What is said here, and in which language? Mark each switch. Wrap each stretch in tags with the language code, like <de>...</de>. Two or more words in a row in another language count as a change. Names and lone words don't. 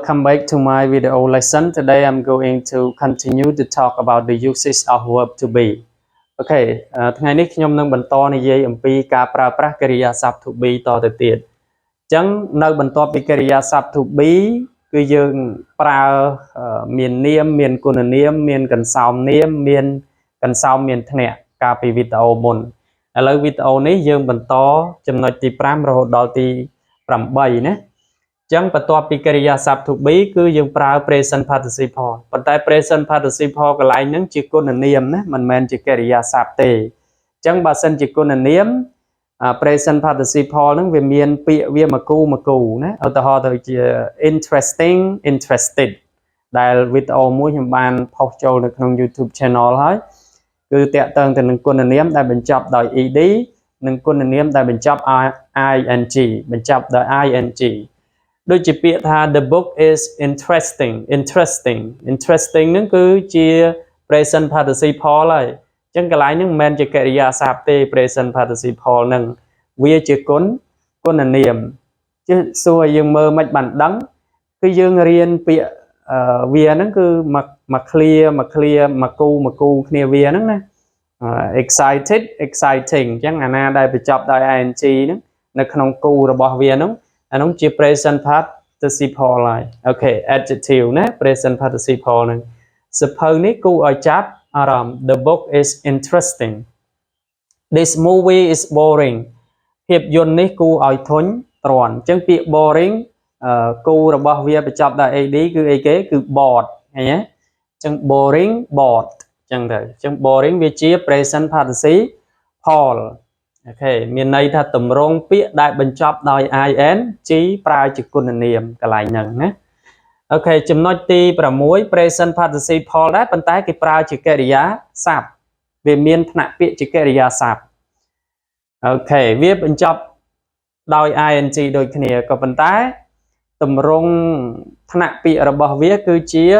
<en>welcome back to my video lesson. Today I'm going to continue to talk about the uses of verb to be.</en> <km>Okay, ថ្ងៃនេះខ្ញុំនឹងបន្តនិយាយអំពីការប្រើប្រាស់កិរិយាសព្ទ</km> <en>to be</en> <km>តទៅទៀតអញ្ចឹងនៅបន្ទាប់ពីកិរិយាសព្ទ to be គឺយើងប្រើមាននាមមានគុណនាមមានកន្សោមនាមមានកន្សោមមានធ្នាក់កាលពីវីដេអូមុនឥឡូវវីដេអូនេះយើងបន្តចំណុច ទី5រហូតដល់ទី8ណាចឹងបន្ទាប់ពីកិរិយាសព្ទ</km> <en>to be</en> <km>គឺយើងប្រើ</km> <en>present participle</en> <km>ប៉ុន្តែ</km> <en>present participle</en> <km>កន្លែងហ្នឹងជាគុណនាមណាមិនមែនជាកិរិយាសព្ទទេអញ្ចឹងបើសិនជាគុណនាម present participle ហ្នឹងវា មានពាក្យវាមកគូណាឧទាហរណ៍ទៅជា</km> <en>interesting interested</en> <km>ដែលវីដេអូមួយខ្ញុំបានផុសចូលនៅក្នុង</km> <en>YouTube channel</en> <km>ហើយ គឺតាក់ទងទៅនឹងគុណនាមដែលបញ្ចប់ដោយ ed និងគុណនាមដែលបញ្ចប់ ing បញ្ចប់ដោយ ingដូចជាពាក្យថា</km> <en>the book is interesting</en> <km>ហ្នឹងគឺជា</km> <en>present participle</en> <km>ហើយអញ្ចឹងកន្លែងហ្នឹងមិនមែនជាកិរិយាសព្ទទេ</km> <en>present participle</en> <km>ហ្នឹងវាជាគុណនាមchứសួរឲ្យយើងមើលមិនបានដឹងគឺយើងរៀនពាក្យវាហ្នឹងគឺមក clear មកគូគ្នាវាហ្នឹងណា</km> <en>excited exciting</en> <km>អញ្ចឹងអាណាដែលបញ្ចប់ដោយ ing ហ្នឹងនៅក្នុងគូរបស់វាហ្នឹងអានោះជា</km> <en>present participle</en> <km>ហើយអូខេ adjective ណា</km> <en>present participle</en> <km>ហ្នឹងសភៅនេះគួរឲ្យចាប់អារម្មណ៍</km> <en>the book is interesting this movie is boring</en> <km>ភាពយន្តនេះគួរឲ្យធុញទ្រាន់អញ្ចឹងពាក្យ boring គូរបស់វាបញ្ចប់ដោយ ad គឺអីគេ គឺ bored ឃើញទេអញ្ចឹង</km> <en>boring bored</en> <km>អញ្ចឹងទៅអញ្ចឹង boring វាជា</km> <en>present participle</en> <km>អូខេមានន័យថា តម្រងពាក្យដែលបញ្ចប់ដោយ ing ប្រើជាគុណនាមកន្លែងហ្នឹងណាអូខេចំណុចទី6</km> <en>present participle</en> <km>ដែរប៉ុន្តែគេប្រើជាកិរិយាសព្ទវាមានថ្នាក់ពាក្យជាកិរិយាសព្ទអូខេវាបញ្ចប់ដោយ ing ដូចគ្នាក៏ប៉ុន្តែតម្រងថ្នាក់ពាក្យរបស់វាគឺជា</km>